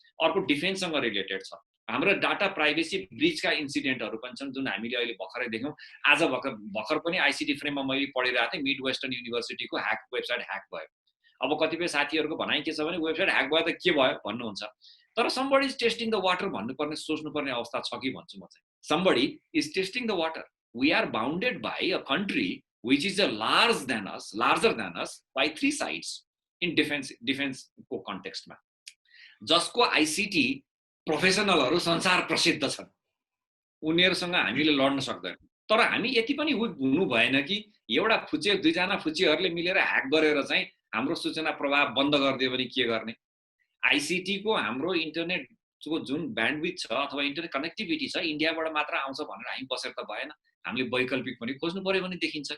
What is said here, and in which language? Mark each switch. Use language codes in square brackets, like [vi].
[ne] अर्को डिफेन्ससँग रिलेटेड छ। हाम्रो डाटा प्राइभेसी ब्रिचका इन्सिडेन्टहरू पनि छन् जुन हामीले अहिले भर्खरै देख्यौँ। आज भर्खर पनि आइसिटी फ्रेममा मैले पढिरहेको थिएँ, मिड वेस्टर्न युनिभर्सिटीको वेबसाइट ह्याक भयो। अब कतिपय साथीहरूको भनाइ के छ भने वेबसाइट ह्याक भयो त के भयो भन्नुहुन्छ, तर [en] somebody is testing the water [ne] भन्नुपर्ने सोच्नुपर्ने अवस्था छ कि भन्छु म चाहिँ। [en] Somebody is testing the water. We are bounded by a country which is larger than us by 3 sides [ne] in डिफेन्सको कन्टेक्स्टमा। जसको आइसिटी प्रोफेसनलहरू संसार प्रसिद्ध छन्, उनीहरूसँग हामीले लड्न सक्दैनौँ। तर हामी यति पनि हुनु भएन कि एउटा फुचे दुईजना फुचेहरूले मिलेर ह्याक गरेर चाहिँ हाम्रो सूचना प्रवाह बन्द गरिदियो भने के गर्ने। आइसिटी को हाम्रो इन्टरनेटको जुन ब्यान्डविथ छ अथवा इन्टरनेट कनेक्टिभिटी छ इन्डियाबाट मात्र आउँछ भनेर हामी बसेर त भएन, हामीले वैकल्पिक पनि खोज्नु पर्यो भने देखिन्छ।